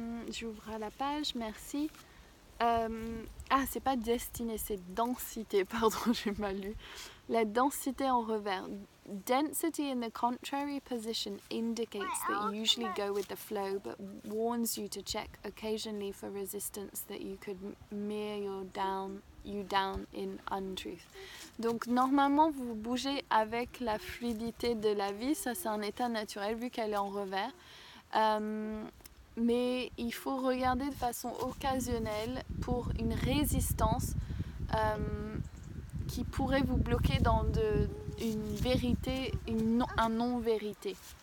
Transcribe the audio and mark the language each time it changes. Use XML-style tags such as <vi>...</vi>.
<fr>J'ouvre la page, merci. C'est pas destinée, c'est densité, pardon, j'ai mal lu. La densité en revers.</fr> <en>Density in the contrary position indicates that you usually go with the flow, but warns you to check occasionally for resistance that you could mirror you down in untruth.</en> <fr>Donc normalement vous bougez avec la fluidité de la vie, ça c'est un état naturel vu qu'elle est en revers. Mais il faut regarder de façon occasionnelle pour une résistance qui pourrait vous bloquer dans une vérité, un non-vérité.</fr>